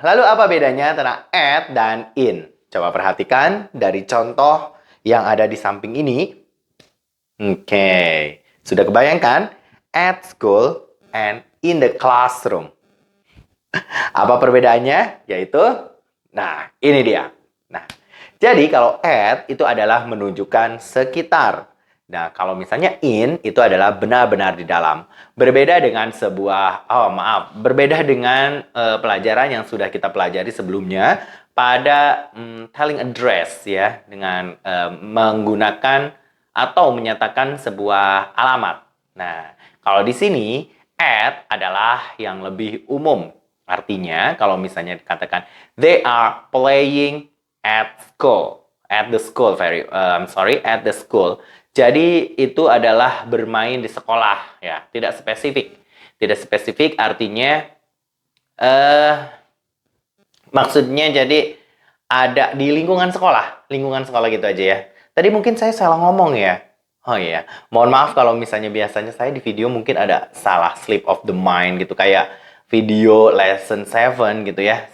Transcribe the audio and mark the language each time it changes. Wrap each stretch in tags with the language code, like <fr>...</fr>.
<id>Lalu apa bedanya antara at dan in? Coba perhatikan dari contoh yang ada di samping ini. Oke, sudah kebayangkan?</id> <en>At school and in the classroom.</en> <id>Apa perbedaannya? Yaitu, nah ini dia. Nah, jadi kalau at itu adalah menunjukkan sekitar. Nah, kalau misalnya in itu adalah benar-benar di dalam. Berbeda dengan berbeda dengan pelajaran yang sudah kita pelajari sebelumnya pada</id> <en>telling address</en> <id>ya, dengan menggunakan atau menyatakan sebuah alamat. Nah, kalau di sini at adalah yang lebih umum. Artinya, kalau misalnya dikatakan</id> <en>they are playing at school, at the school,</en> <id>at the school. Jadi itu adalah bermain di sekolah, ya, tidak spesifik. Tidak spesifik artinya, maksudnya jadi ada di lingkungan sekolah gitu aja ya. Tadi mungkin saya salah ngomong ya. Oh iya, mohon maaf kalau misalnya biasanya saya di video mungkin ada salah</id> <en>slip of the mind</en> <id>gitu, kayak video lesson 7 gitu ya.</id>